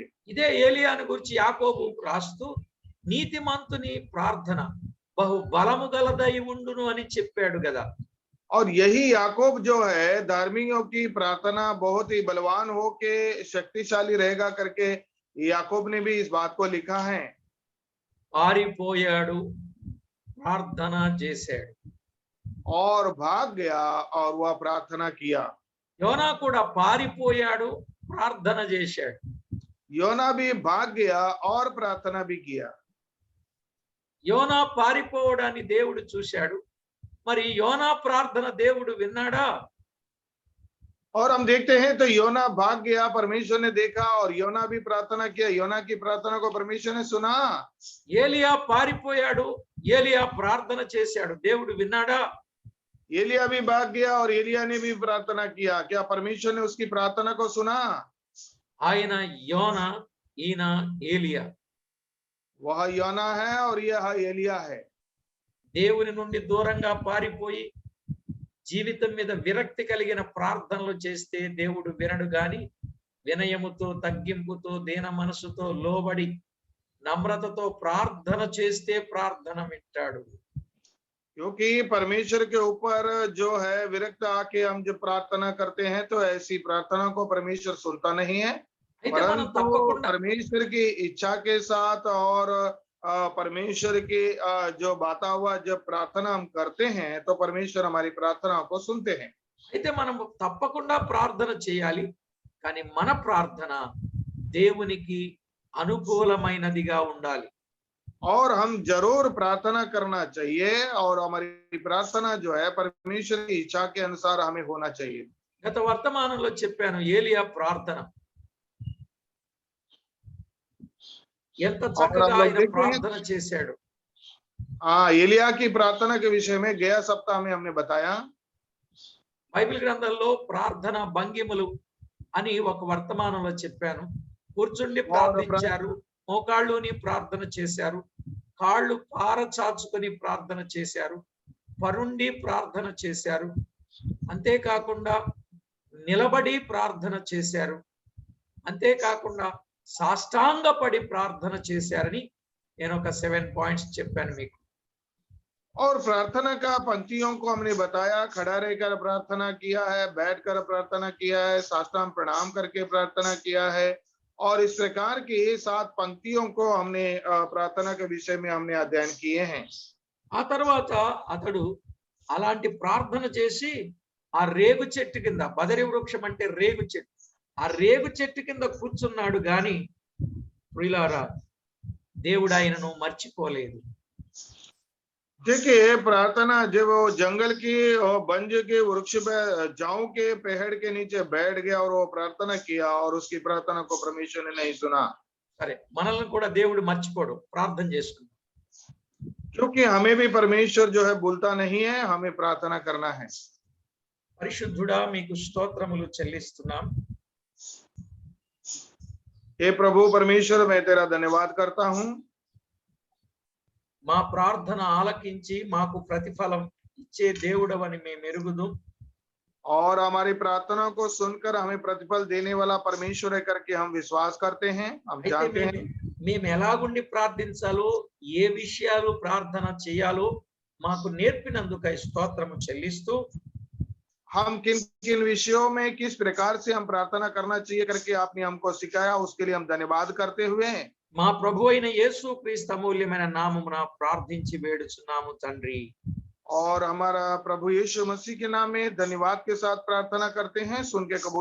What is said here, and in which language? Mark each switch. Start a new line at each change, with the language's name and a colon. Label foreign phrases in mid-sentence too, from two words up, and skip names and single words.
Telugu: ఇదే ఏలియాను గురించి యాకోబు రాస్తూ నీతిమంతుని ప్రార్థన బహు బలము గలదై ఉండును అని చెప్పాడు కదా.
Hindi: और यही याकूब जो है धार्मिकों की प्रार्थना बहुत ही बलवान होके शक्तिशाली रहेगा करके याकूब ने भी इस बात को लिखा है।
Telugu: పారిపోయాడు, ప్రార్థన చేశాడు,
Hindi: और भाग गया और वह प्रार्थना किया।
Telugu: యోనా కూడా పారిపోయాడు, ప్రార్థన చేశాడు.
Hindi: योना भी भाग गया और प्रार्थना भी किया।
Telugu: యోనా పారిపోవడాన్ని దేవుడు చూశాడు. మరి యోనా ప్రార్థన దేవుడు విన్నాడా?
Hindi: और हम देखते हैं तो योना भाग गया, परमेश्वर ने देखा, और योना भी प्रार्थना किया। योना की प्रार्थना को परमेश्वर ने सुना।
Telugu: ఏలియా పారిపోయాడు, ఏలియా ప్రార్థన చేశాడు, దేవుడు విన్నాడా?
Hindi: एलिया भी भाग गया और एलिया ने भी प्रार्थना किया। क्या परमेश्वर ने उसकी प्रार्थना को सुना?
Telugu: ఆయన యోన, ఈయన ఏలియా.
Hindi: वह योना है और यह एलिया है।
Telugu: దేవుని నుండి దూరంగా పారిపోయి జీవితం మీద విరక్తి కలిగిన ప్రార్థనలు చేస్తే దేవుడు వినడు గాని, వినయముతో, తగ్గింపుతో, దీన మనసుతో, లోబడి నమ్రతతో ప్రార్థన చేస్తే ప్రార్థన వింటాడు.
Hindi: क्योंकि परमेश्वर के ऊपर जो है विरक्त आके हम जब प्रार्थना करते हैं तो ऐसी प्रार्थना को परमेश्वर सुनता नहीं है।
Telugu: అయితే మనం
Hindi: परंतु
Telugu: తప్పకుండా
Hindi: परमेश्वर की इच्छा के साथ और परमेश्वर की जो बाता हुआ जब प्रार्थना हम करते हैं तो परमेश्वर हमारी प्रार्थना को सुनते हैं।
Telugu: అయితే మనం తప్పకుండా ప్రార్థన చేయాలి. కానీ మన ప్రార్థన దేవునికి అనుకూలమైనదిగా ఉండాలి.
Hindi: और हम जरूर प्रार्थना करना चाहिए और हमारी प्रार्थना जो है परमेश्वर की इच्छा के अनुसार हमें होना चाहिए।
Telugu: గత వర్తమానంలో చెప్పాను ఏలియా ప్రార్థన ఎంత
Hindi: और
Telugu: చక్కగా
Hindi: हम लोग
Telugu: ఆయన
Hindi: देखते हैं
Telugu: ప్రార్థన చేశాడు.
Hindi: एलिया की प्रार्थना के विषय में गया सप्ताह में हमने बताया।
Telugu: బైబిల్ గ్రంథంలో ప్రార్థన భంగిమలు అని ఒక వర్తమానంలో చెప్పాను. కూర్చుండి ప్రార్థించారు, మోకాళ్ళుని ప్రార్థన చేశారు, కాళ్ళు పారచాచుకొని ప్రార్థన చేశారు, పరుండి ప్రార్థన చేశారు, అంతేకాకుండా నిలబడి ప్రార్థన చేశారు, అంతేకాకుండా సాష్టాంగపడి ప్రార్థన చేశారని నేను ఒక 7 పాయింట్స్ చెప్పాను మీకు.
Hindi: और प्रार्थना का पंक्तियों को हमने बताया। खड़ा रहकर प्रार्थना किया है, बैठकर प्रार्थना किया है, साष्टांग प्रणाम करके प्रार्थना किया है और इस प्रकार की 7 पंक्तियों को हमने प्रार्थना के विषय में हमने अध्ययन किए हैं।
Telugu: ఆ తర్వాత అతడు అలాంటి ప్రార్థన చేసి ఆ రేగు చెట్టు కింద, బదరి వృక్షం అంటే రేగు చెట్టు, ఆ రేగు చెట్టు కింద కూర్చున్నాడు గాని ప్రియులారా దేవుడు ఆయనను మర్చిపోలేదు.
Hindi: देखिए प्रार्थना जब वो जंगल की और बंज के वृक्ष पे जाऊं के पेड़ के नीचे बैठ गया और वो प्रार्थना किया और उसकी प्रार्थना को परमेश्वर ने नहीं सुना।
Telugu: సరే, మనల్ని కూడా దేవుడు మర్చిపోడు, ప్రార్థన చేసుకుందాం.
Hindi: क्योंकि हमें भी परमेश्वर जो है भूलता नहीं है, हमें प्रार्थना करना है।
Telugu: పరిశుద్ధుడా మీకు స్తోత్రములు చెల్లిస్తున్నాం.
Hindi: हे प्रभु परमेश्वर मैं तेरा धन्यवाद करता हूँ।
Telugu: మా ప్రార్థన ఆలకించి మాకు ప్రతిఫలం ఇచ్చే దేవుడవని మేము ఎరుగుదు.
Hindi: और हमारी प्रार्थना को सुनकर हमें प्रतिफल देने वाला परमेश्वर है करके हम विश्वास करते हैं, हम
Telugu: అయితే
Hindi: जानते हैं।
Telugu: మేము ఎలాగుండి ప్రార్థించాలో, ఏ విషయాలు ప్రార్థన చేయాలో మాకు నేర్పినందుకై స్తోత్రము చెల్లిస్తూ,
Hindi: हम किन किन विषयों में किस प्रकार से हम प्रार्थना करना चाहिए करके आपने हमको सिखाया, उसके लिए हम धन्यवाद करते हुए
Telugu: మా ప్రభు అయిన యేసు క్రీస్తు అమూల్యమైన నామమున ప్రార్థించి వేడుచున్నాము తండ్రి.
Hindi: और हमारा प्रभु यीशु मसीह के नाम में धन्यवाद के साथ प्रार्थना करते हैं।